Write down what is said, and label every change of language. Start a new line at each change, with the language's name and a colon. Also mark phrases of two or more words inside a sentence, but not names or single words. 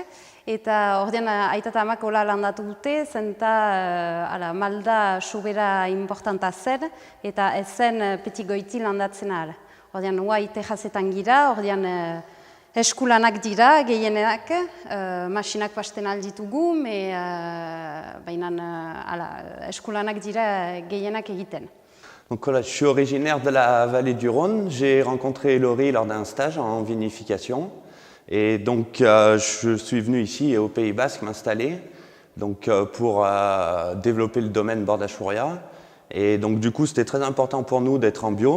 Basque: Eta ordean aita eta amak hola landatu dute, zenta malda sobera importanta zen, eta ez zen peti goiti landatzen ahal. Ordean huai tejazetan gira, ordean eskulanak dira, gehienak, masinak pasten alditugu, baina eskulanak dira gehienak egiten.
French: Donc voilà, je suis originaire de la vallée du Rhône. J'ai rencontré Elori lors d'un stage en vinification. Et donc je suis venu ici au Pays Basque m'installer pour développer le domaine Bordachouria. Et donc du coup, c'était très important pour nous d'être en bio.